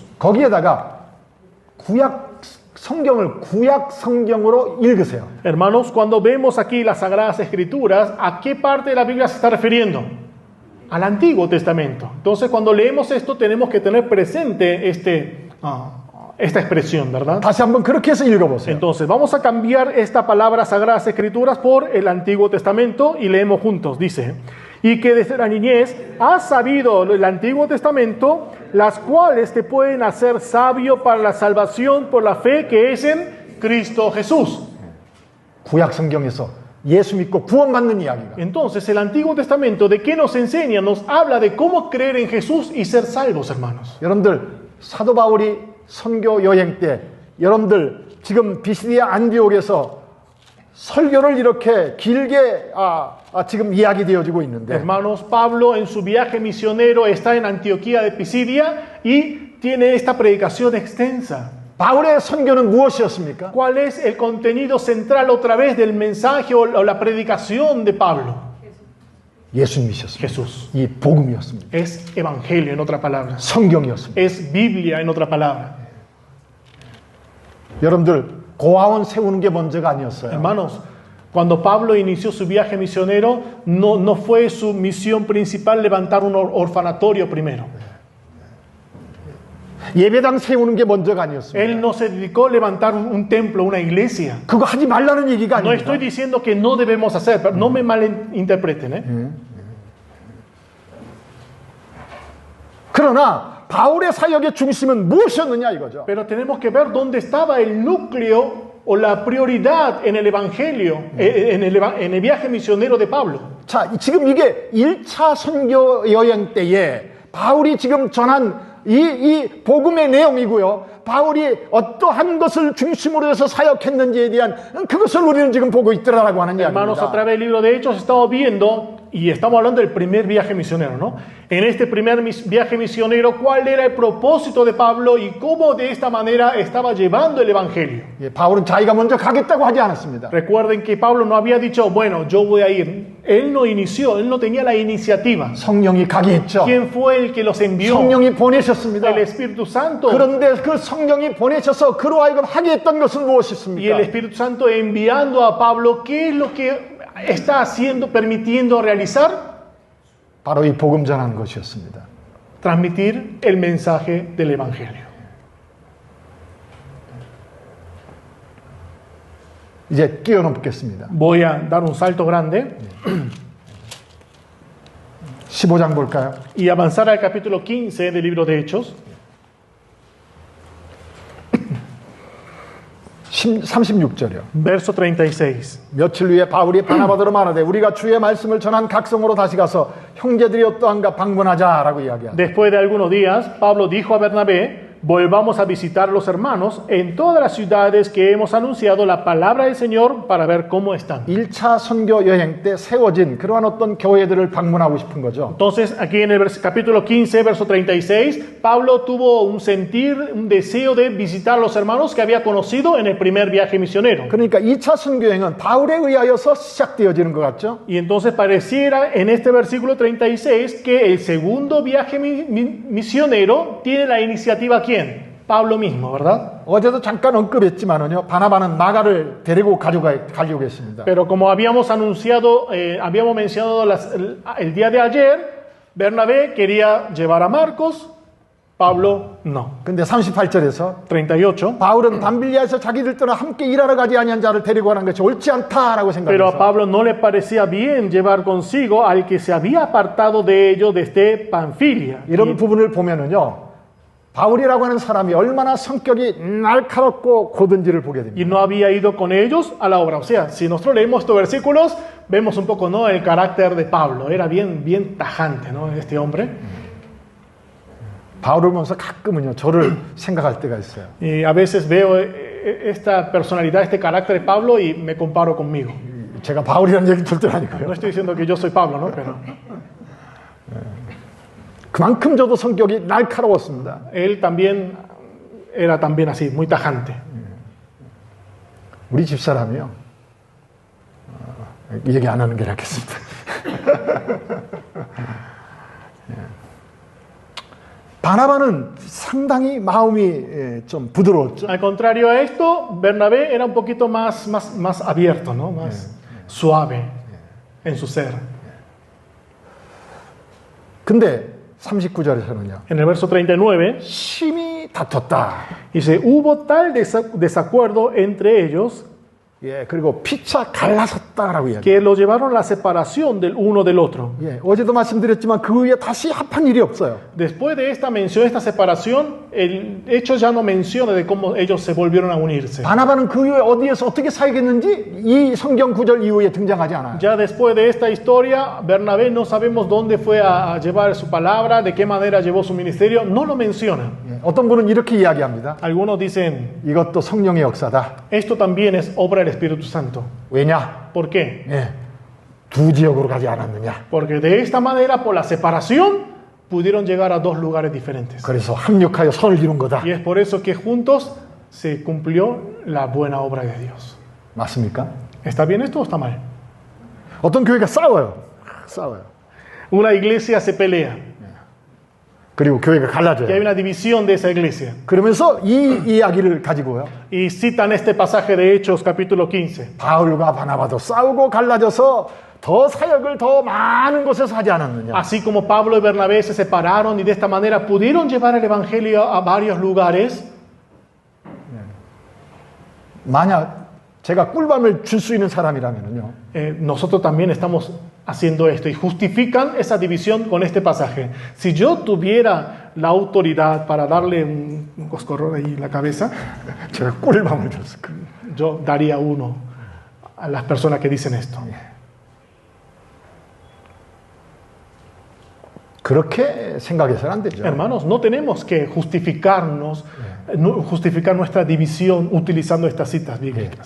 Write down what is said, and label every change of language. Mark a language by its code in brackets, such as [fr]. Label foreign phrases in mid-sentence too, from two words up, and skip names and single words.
[ko] 거기에다가 구약 성경으로 읽으세요. [es] Hermanos, cuando vemos aquí las sagradas escrituras, ¿a qué parte de la Biblia se está refiriendo? Al Antiguo Testamento. Entonces, cuando leemos esto, tenemos que tener presente esta expresión, ¿verdad? [ko] 다시 한번 그렇게 해서 읽어보세요. [es] Entonces, vamos a cambiar esta palabra sagradas escrituras por el Antiguo Testamento y leemos juntos. Dice, y que desde la niñez has sabido el Antiguo Testamento, las cuales te pueden hacer sabio para la salvación por la fe que es en Cristo Jesús. [ko] 구약 성경에서 예수 믿고 구원받는 이야기가. [es] Entonces, el Antiguo Testamento, ¿de qué nos enseña? Nos habla de cómo creer en Jesús y ser salvos, hermanos. [ko] 여러분들 사도 바울이 선교 여행 때 여러분들 지금 비시디아 안디옥에서 설교를 이렇게 길게 지금 이야기되어지고 있는데 [es] Hermanos, Pablo en su viaje misionero está en Antioquía de Pisidia y tiene esta predicación extensa. [ko] 바울의 선교는 무엇이었습니까? [es] ¿Cuál es el contenido central otra vez del mensaje o la predicación de Pablo? [ko] 예수님이셨습니다. [es] Jesús. [ko] 이 복음이었습니다. [es] Es evangelio en otra palabra. [ko] 성경이었습니다. [es] Es Biblia en otra palabra. [ko] 여러분들 고아원 세우는 게 먼저가 아니었어요. [es] Hermanos, Cuando Pablo inició su viaje misionero, no fue su misión principal levantar un orfanatorio primero. [ko] 예배당 세우는 게 먼저가 아니었습니다. [es] Él no se dedicó a levantar un templo, una iglesia. [ko] 그거 하지 말라는 얘기가 [es] No [ko] 아닙니다. [es] estoy diciendo que no debemos hacer, pero no me malinterpreten, ¿eh? [ko] 그러나 바울의 사역의 중심은 무엇이었느냐 이거죠. [es] Pero tenemos que ver dónde estaba el núcleo o la prioridad en el evangelio, en el viaje misionero de Pablo. [ko] 자, 지금 이게 1차 선교 여행 때에 바울이 지금 전한 이 복음의 내용이고요. 바울이 어떠한 것을 중심으로 해서 사역했는지에 대한 그것을 우리는 지금 보고 있더라라고 하는 [es] Hermanos, a [ko] 이야기입니다. [es] través del libro de Hechos estamos viendo, y estamos hablando del primer viaje misionero, ¿no? En este primer viaje misionero, ¿cuál era el propósito de Pablo y cómo de esta manera estaba llevando el evangelio? [ko] 예, 바울은 자기가 먼저 가겠다고 하지 않았습니다. [es] Recuerden que Pablo no había dicho, bueno, yo voy a ir. Él no inició, él no tenía la iniciativa. [ko] 성령이 가게 했죠. [es] ¿Quién fue el que los envió? [ko] 성령이 보내셨습니다. [es] El Espíritu Santo. [ko] 그런데 그 성령이 보내셔서 그로 하여금 하게 했던 것은 [es] Y el [ko] 무엇이었습니까? [es] Espíritu Santo enviando a Pablo, ¿qué es lo que está haciendo, permitiendo realizar? [ko] 바로 이 복음 전하는 것이었습니다. [es] Transmitir el mensaje del Evangelio. [ko] 이제 뛰어넘겠습니다. [es] Voy a dar un salto grande [ko] 15장 볼까요? [es] y avanzar al capítulo 15 del libro de Hechos. [ko] 36절이요. [es] Verso 36. [ko] 며칠 후에 바울이 바나바더로 말하되 우리가 주의 말씀을 전한 각성으로 다시 가서 형제들이 어떠한가 방문하자라고 이야기합니다. [es] Después de algunos días, Pablo dijo a Bernabé, volvamos a visitar a los hermanos en todas las ciudades que hemos anunciado la palabra del Señor para ver cómo están. [ko] 1차 선교 여행 때 세워진 그러한 어떤 교회들을 방문하고 싶은 거죠. [es] Entonces, aquí en el capítulo 15, verso 36, Pablo tuvo un sentir, un deseo de visitar a los hermanos que había conocido en el primer viaje misionero. [ko] 그러니까 2차 선교 여행은 바울에 의하여서 시작되어지는 것 같죠. [es] Y entonces pareciera en este versículo 36 que el segundo viaje misionero tiene la iniciativa ¿quién? Pablo mismo, ¿verdad? [ko] 어제도 잠깐 언급했지만은요. 바나바는 마가를 데리고 가려고 했습니다. [es] Pero como habíamos anunciado, habíamos mencionado el día de ayer, Bernabé quería llevar a Marcos, Pablo no. [ko] 근데 38절에서 [es] 38. [ko] 바울은 밤빌리아에서 자기들 떠나 함께 일하러 가지 아니한 자를 데리고 가는 것이 옳지 않다라고 [es] Pero a [ko] 생각해서 [es] Pablo no le parecía bien llevar consigo al que se había apartado de ellos desde Panfilia. [ko] 이런 부분을 보면은요. 바울이라고 하는 사람이 얼마나 성격이 날카롭고 고든지를 보게 됩니다. [es] Y no había ido con ellos a la obra. O sea, si nosotros leemos estos versículos, vemos un poco, ¿no?, el carácter de Pablo. Era bien tajante, ¿no?, este hombre. [ko] 바울을 보면서 가끔은요. 저를 생각할 때가 있어요. [es] Y a veces veo esta personalidad, este carácter de Pablo y me comparo conmigo. [ko] 제가 바울이라는 얘기 절대 아니고요. [es] No estoy diciendo que yo soy Pablo, ¿no?, pero [ko] 그만큼 저도 성격이 날카로웠습니다. [es] él también era también así, muy tajante. [ko] 우리 집사람이요. 얘기 안 하는 게 낫겠습니다. 바나바는 상당히 마음이 좀 부드러웠죠. [es] Al contrario a esto, Bernabé era un poquito más abierto, ¿no?, más suave en su ser. [ko] 근데 39절에서는요. [es] En el verso 39 [ko] 심히 다퉜다. [es] dice, hubo tal desacuerdo entre ellos [ko] 예, 그리고 피차 갈라섰다라고 이야기해요. [es] que lo llevaron a la separación del uno del otro. [ko] 예, 어제도 말씀드렸지만 그 후에 다시 합한 일이 없어요. [es] Después de esta mención, esta separación, el hecho ya no menciona de cómo ellos se volvieron a unirse. [ko] 바나바는 그 후에 어디에서 어떻게 사역했는지 이 성경 구절 이후에 등장하지 않아요. [es] Ya después de esta historia, Bernabé no sabemos dónde fue a llevar su palabra, de qué manera llevó su ministerio, no lo menciona. [ko] 예, 어떤 분은 이렇게 이야기합니다. [es] Algunos dicen, [ko] 이것도 성령의 역사다. [es] esto también es obra del Espíritu Santo. [ko] 왜냐? [es] ¿Por qué? [ko] 예, 두 지역으로 가지 않았느냐. [es] Porque de esta manera, por la separación, pudieron llegar a dos lugares diferentes. [ko] 그래서 합력하여 선을 이룬 거다. [es] Y es por eso que juntos se cumplió la buena obra de Dios. [ko] 맞습니까? [es] ¿Está bien esto o está mal? [ko] 어떤 교회가 싸워요. 싸워요. [es] Una iglesia se pelea. [ko] 그리고 교회가 [es] que hay [ko] 갈라져요. [es] una división de esa iglesia. [ko] 그러면서 이 이야기를 가지고요. [es] Y citan este pasaje de Hechos capítulo 15. [ko] 바울과 바나바도 싸우고 갈라져서 더 사역을 더 많은 곳에서 하지 않았느냐. [es] Así como Pablo y Bernabé se separaron y de esta manera pudieron llevar el evangelio a varios lugares. [ko] 만약 제가 꿀밤을 줄 수 있는 사람이라면요. [es] Nosotros también estamos haciendo esto y justifican esa división con este pasaje. Si yo tuviera la autoridad para darle un coscorrón ahí en la cabeza, [ko] 제가 꿀밤을 줬을 거예요. [es] yo daría uno a las personas que dicen esto. [ko] 그렇게 생각해서는 안 되죠. [es] Hermanos, no tenemos que justificarnos, justificar nuestra división utilizando estas citas bíblicas.